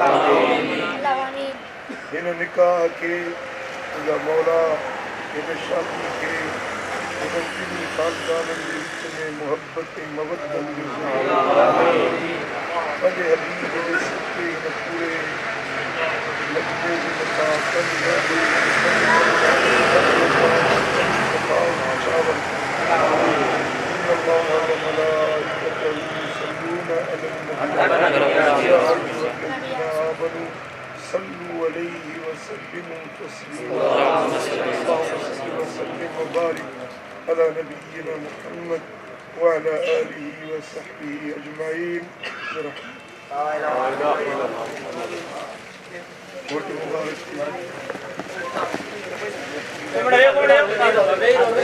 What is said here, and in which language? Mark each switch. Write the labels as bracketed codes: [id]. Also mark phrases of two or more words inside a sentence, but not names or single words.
[sd] हिन निकाह खे मुंहिंजा मौला हिन शादी खे हिननि टिनी ख़ानदाननि जे विच में मुहबत ऐं मवदत जो पंहिंजे हबीब जे सिके हिन पूरे लॻे जे मथां [ar] الله وملائكته يصلون على النبي يا أيها الذين آمنوا صلوا عليه وسلموا تسليما اللهم صل وسلم وبارك على نبينا محمد وعلى آله وصحبه أجمعين برحمته